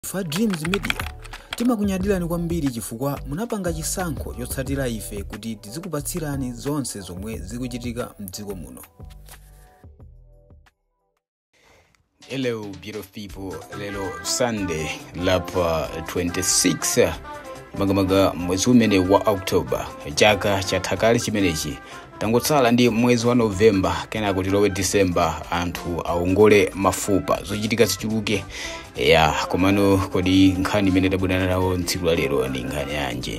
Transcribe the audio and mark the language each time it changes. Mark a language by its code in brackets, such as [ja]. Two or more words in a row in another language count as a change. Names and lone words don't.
[ny] Fa Dreams Media timakunyadilani kwambiri chifukwa munapanga chisankho chotsatira ife kuti tizikupatsirani zonse zomwe zikuchitika mdziko muno. [en] Hello beautiful people, [ny] lelo Sunday lapa 26 magamaga mwezi umene wa October chaka chathakali chimenechi tangotsala ndi mwezi wa November kena kuti lowe December anthu aongole mafupa zochitika zichuluke komano kodi nkhani imene tabudana nawo tsiku la lero ndi nkhani yanje.